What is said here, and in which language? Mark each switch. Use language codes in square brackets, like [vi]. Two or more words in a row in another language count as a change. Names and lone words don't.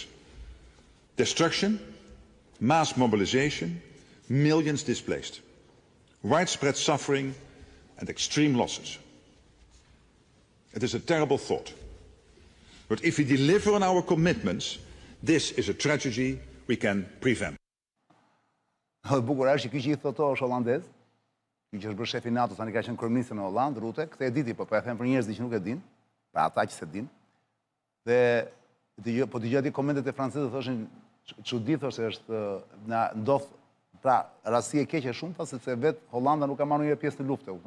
[en] Destruction, mass mobilization, millions displaced, widespread suffering and extreme losses. It is a terrible thought. But if we deliver on our commitments, this is a tragedy we can prevent. [sq] Bukur është që ky që i thoto është holandez, ky që është bërë shefi NATO, tani ka qenë kryeminist në Holland, Rute, këtë e diti, po e them për njerëzit që nuk e din, pa ata që se din. Dhe po dëgjoj aty komentet e francezëve thoshin çudi thoshte është na ndodh pra rasti e keqe shumë sepse vet Hollanda nuk ka marrë një pjesë në luftë, kupton.